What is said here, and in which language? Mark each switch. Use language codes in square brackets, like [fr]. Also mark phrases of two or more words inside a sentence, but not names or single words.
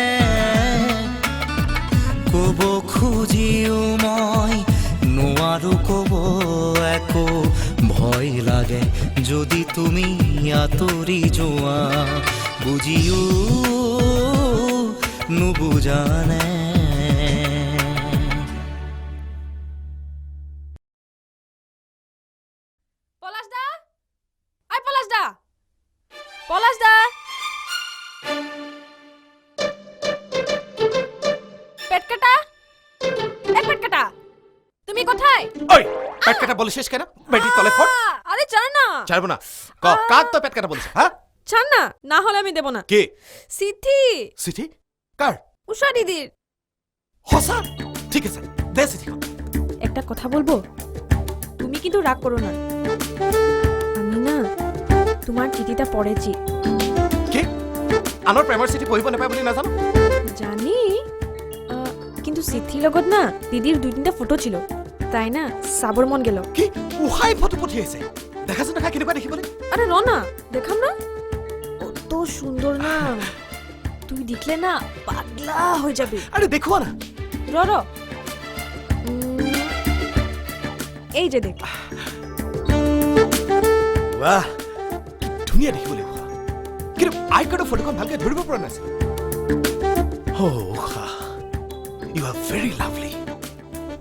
[as] ক'ব খুজিও মই নোৱাৰো ক'ব একো ভয় লাগে যদি তুমি আঁতৰি যোৱা বুজিও নুবুজানে [bn] পলাশ দা পেট কাটা তুমি কোথায় ওই পেট কাটা বলিস কেন বেটি তলে ফট আরে ছাড় না ছাড়বো না কাক তো পেট কাটা বলিস হ্যাঁ ছাড় না না হলে আমি দেব না কে চিঠি কার উষা দিদির হসা ঠিক আছে দে চিঠি একটা কথা বলবো তুমি কিন্তু রাগ করো না আমি না তোমার চিঠিটা পড়েছি [as] কি আনৰ প্ৰেমৰ চিঠি পঢ়িব নাপায় বুলি নাজানো জানি কিন্তু চিঠিৰ লগত না দিদিৰ দুই তিনিটা ফটো ছিল তাই না চাবৰ মন গেল কি উহাই ফটো পঠিয়াইছে দেখাচোন দেখা কেনেকুৱা দেখিবলৈ [bn] আরে র না দেখাম না কত সুন্দর না তুই দেখলে না পাগলা হয়ে যাবে [as] আরে দেখুৱা না [bn] র র এই যে দেখ [as] বাহ ধুনীয়া দেখিবলৈ কিন্তু আই কাৰ্ডৰ ফটোখন ভালকৈ ধৰিব পৰা নাছিল [en] You are very lovely